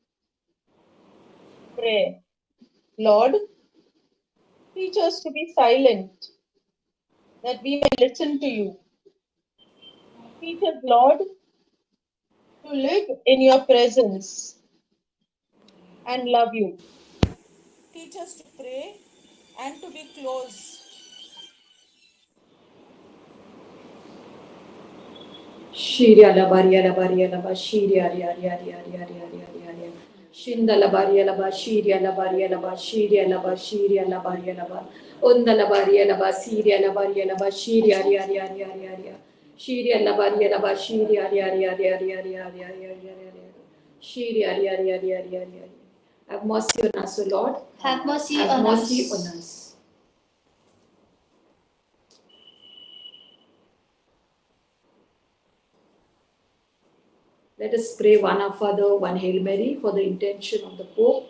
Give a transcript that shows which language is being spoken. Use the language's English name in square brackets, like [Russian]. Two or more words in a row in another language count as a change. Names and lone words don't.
[English] Pray, Lord, teach us to be silent, that we may listen to you. Teach us, Lord, to live in your presence and love you. Teach us to pray and to be close. Shiria la baria la baria la bashiria ria ria ria ria ria ria ria ria. Shinda la baria la bashiria la baria la bashiria la bashiria la baria la ba. Unda la baria la basiria la baria la bashiria ria ria ria ria ria. Shiria la baria la bashiria ria ria ria ria ria ria ria ria ria. Shiria ria ria ria ria ria. Have mercy on us, O Lord. Have mercy Have on mercy us. on us. Let us pray one Our Father, one Hail Mary for the intention of the Pope.